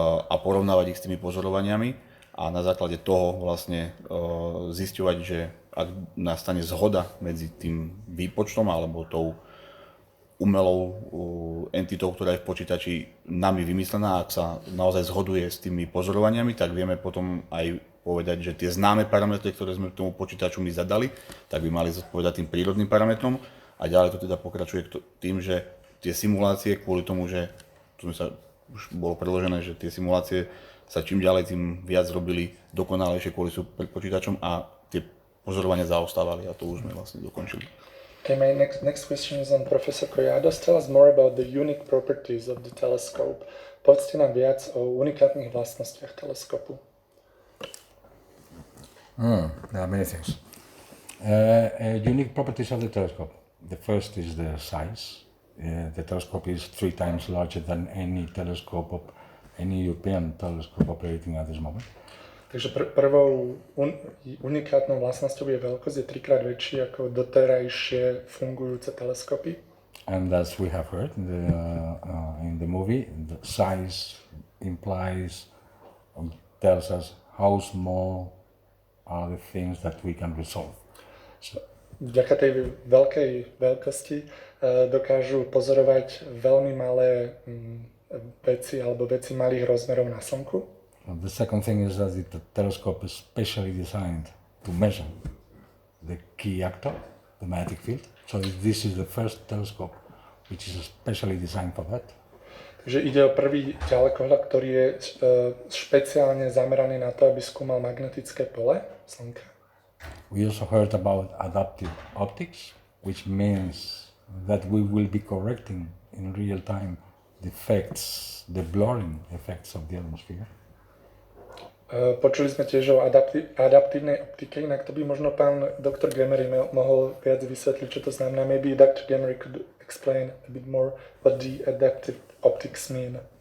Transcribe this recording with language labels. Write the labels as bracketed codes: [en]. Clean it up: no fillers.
[sk] a porovnávať ich s tými pozorovaniami a na základe toho vlastne zisťovať, že ak nastane zhoda medzi tým výpočtom alebo tou umelou entitou, ktorá je v počítači nami vymyslená, ak sa naozaj zhoduje s tými pozorovaniami, tak vieme potom aj povedať, že tie známe parametre, ktoré sme tomu počítaču my zadali, tak by mali zodpovedať tým prírodným parametrom. A ďalej to teda pokračuje tým, že tie simulácie, kvôli tomu, že tu sa už bolo preložené, že tie simulácie sa čím ďalej tým viac robili dokonalejšie kvôli počítačom a tie pozorovania zaostávali, a to už sme vlastne dokončili. [en] Okay, my next question is on Professor Collados. Tell us more about the unique properties of the telescope. [sk] Povedzte nám viac o unikátnych vlastnostiach teleskopu. [en] There are many things. Unique properties of the telescope. The first is the size. The telescope is 3 times larger than any telescope of any European telescope operating at this moment. [sk] Takže prvou unikátnou vlastnosťou je veľkosť, je 3-krát väčší ako doterajšie fungujúce teleskopy. [en] And as we have heard in the movie, the size implies, tells us how small are the things that we can resolve. So, [sk] vďaka tej veľkej veľkosti dokážu pozorovať veľmi malé veci alebo veci malých rozmerov na Slnku. [en] The second thing is that the telescope is specially designed to measure the key actor, the magnetic field. So this is the first telescope which is specially designed for that. [sk] Takže ide o prvý ďalekohľad, ktorý je špeciálne zameraný na to, aby skúmal magnetické pole Slnka. [en] We also heard about adaptive optics, which means that we will be correcting in real time the effects, the blurring effects of the atmosphere. [sk] Počuli sme tiež o adaptívnej optike, inak to by možno pán doktor Gemery mohol viac vysvetliť, čo to znamená. [en] Maybe Dr. Gemery could explain a bit more what the adaptive optics mean.